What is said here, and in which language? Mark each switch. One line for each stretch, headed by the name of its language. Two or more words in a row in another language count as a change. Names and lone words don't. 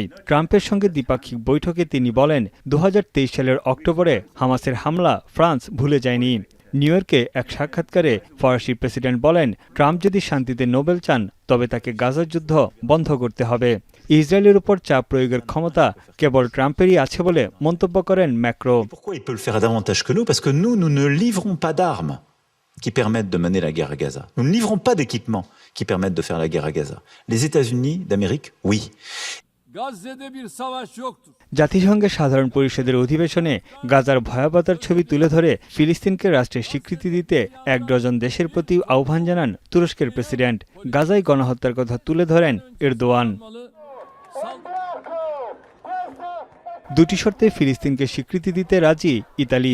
Bangla: ট্রাম্পের সঙ্গে দ্বিপাক্ষিক বৈঠকে তিনি বলেন, ২০২৩ সালের অক্টোবরে হামাসের হামলা ফ্রান্স ভুলে যায়নি। নিউ ইয়র্কে এক সাক্ষাৎকারে ফরাসি প্রেসিডেন্ট বলেন, ট্রাম্প যদি শান্তিতে নোবেল চান তবে তাকে গাজার যুদ্ধ বন্ধ করতে হবে। ইসরায়েলের উপর চাপ প্রয়োগের ক্ষমতা কেবল ট্রাম্পেরই আছে বলে মন্তব্য করেন ম্যাক্রো।
French: qui permettent de mener la guerre à Gaza. Nous ne livrons pas d'équipements qui permettent de faire la guerre à Gaza. Les États-Unis d'Amérique, oui.
Bangla: জাতিসংঘের সাধারণ পরিষদের অধিবেশনে গাজার ভয়াবহতার ছবি তুলে ধরে ফিলিস্তিনকে রাষ্ট্রের স্বীকৃতি দিতে ১ ডজন দেশের প্রতি আহ্বান জানান তুরস্কের প্রেসিডেন্ট। গাজায় গণহত্যার কথা তুলে ধরেন এরদোয়ান। দুটি শর্তে ফিলিস্তিনকে স্বীকৃতি দিতে রাজি ইতালি।